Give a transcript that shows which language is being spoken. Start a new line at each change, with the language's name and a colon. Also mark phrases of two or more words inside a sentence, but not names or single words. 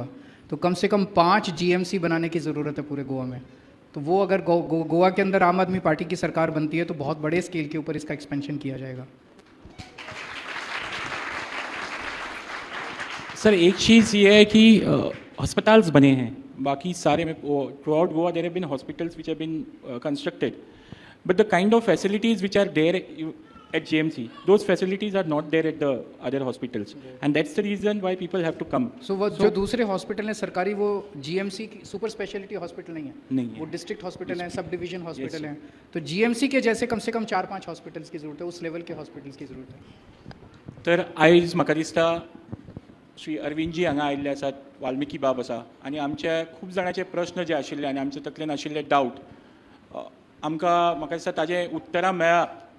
Hindi: तो कम से कम 5 जीएमसी बनाने की ज़रूरत है पूरे गोवा में. तो वो अगर गोवा के अंदर आम आदमी पार्टी की सरकार बनती है तो बहुत बड़े स्केल के ऊपर इसका एक्सपेंशन किया जाएगा. सर, एक चीज़ ये है कि हॉस्पिटल्स बने हैं, बाकी सारे में
English: through out Goa there have been hospitals which have been constructed, but the kind of facilities which are there at GMC, those facilities are not there at the other hospitals, and that's the reason why people have to come.
Hindi: So जो दूसरे हॉस्पिटल हैं सरकारी, वो जीएमसी की
English: super speciality hospital
Hindi: नहीं है. नहीं है. वो
English: district hospital
Hindi: हैं,
English: sub division hospital
Hindi: हैं. तो जीएमसी के जैसे कम से कम 4-5 हॉस्पिटल्स की ज़रूरत है, उस लेवल के हॉस्पिटल्स की ज़रूरत है.
Konkani: तर आयज म्हाका दिसता श्री अरविंदजी हांगा आयिल्ले आसात, वाल्मिकी बाब आसा, आनी आमचे खूब जाणांचे प्रश्न जे आशिल्ले आनी आमचे तकलेन आशिल्ले डावट आमकां म्हाका दिसता ताजे उतरां मेळ्ळा